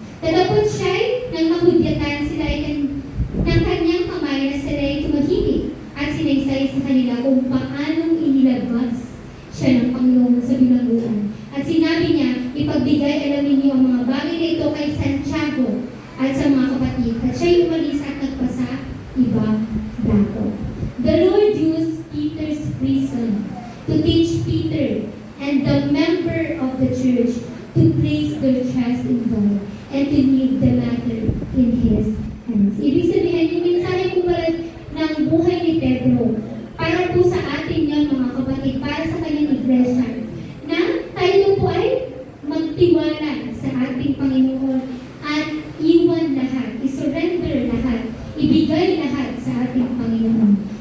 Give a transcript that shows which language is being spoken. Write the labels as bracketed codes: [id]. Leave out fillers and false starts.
[tl] Tatapos siya'y nang mahudyatan sila ng kanyang kamay na sila'y tumahimik at sinaysay sa kanila kung paanong inilabas siya ng Panginoon sa bilangguan. At sinabi niya, ipagbigay alam ninyo ang mga bagay na ito kay Santiago at sa mga kapatid. At siya'y umalis at nagpasa ibang dako. [en] The Lord used Peter's prison to teach Peter and the member of the church to place their trust in God and to leave the matter in His hands. [tl] Ibig sabihin, yung mensahe po pala ng buhay ni Pedro, para po sa atin yan, mga kapatid, para sa kanyang iglesia, na tayo po ay magtiwala sa ating Panginoon at iwan lahat, isurrender lahat, ibigay lahat sa ating Panginoon.